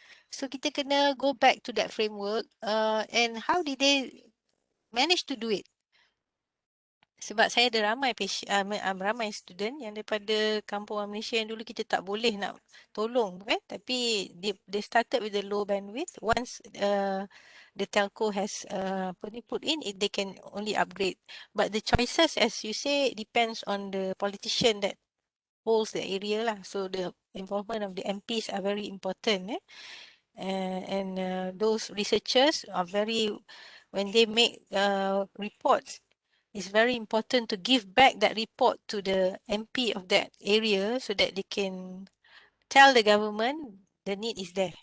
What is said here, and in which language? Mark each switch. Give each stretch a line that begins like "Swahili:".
English: So
Malay: kita kena
English: go back to that framework, and how did they manage to do it?
Malay: Sebab saya ada ramai student yang daripada kampung orang Malaysia yang dulu kita tak boleh nak tolong, kan? Tapi
English: they started with the low bandwidth. Once the telco has put in, they can only upgrade. But the choices, as you say, depends on the politician that holds the area lah. So the involvement of the MPs are very important. And those researchers are when they make reports, it's very important to give back that report to the MP of that area so that they can tell the government the need is there.